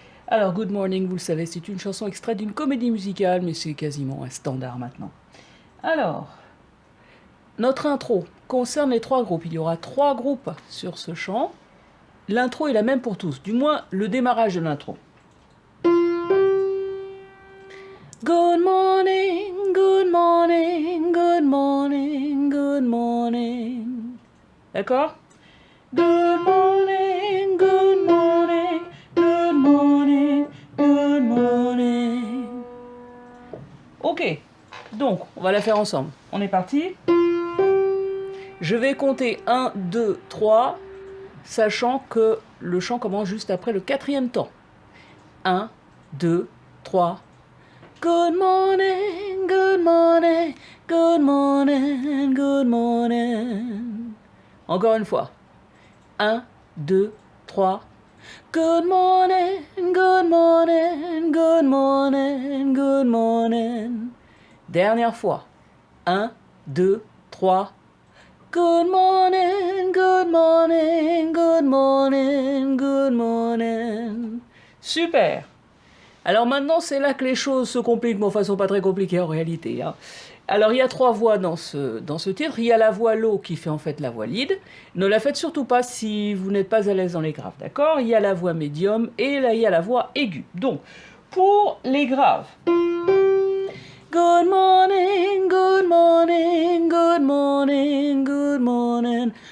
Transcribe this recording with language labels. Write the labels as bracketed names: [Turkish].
[French] Alors Good Morning, vous le savez, c'est une chanson extraite d'une comédie musicale, mais c'est quasiment un standard maintenant. Alors, notre intro concerne les trois groupes. Il y aura trois groupes sur ce chant. L'intro est la même pour tous, du moins le démarrage de l'intro. [English] Good morning, good morning, good morning, good morning. [French] D'accord? [English] Good morning, good morning, good morning, good morning. [French] Ok, donc on va la faire ensemble. On est parti? Je vais compter 1, 2, 3, sachant que le chant commence juste après le quatrième temps. 1, 2, 3. [English] Good morning, good morning, good morning, good morning. [French] Encore une fois. [English] 1, 2, 3. Good morning, good morning, good morning, good morning. [French] Dernière fois. [English] 1, 2, 3. Good morning, good morning, good morning, good morning. [French] Super. Alors maintenant, c'est là que les choses se compliquent, mais enfin, elles ne sont pas très compliquées en réalité. Hein. Alors, il y a trois voix dans ce titre. Il y a la voix low qui fait en fait la voix lead. Ne la faites surtout pas si vous n'êtes pas à l'aise dans les graves, d'accord? Il y a la voix médium et là, il y a la voix aiguë. Donc, pour les graves. [English] Good morning, good morning, good morning, good morning,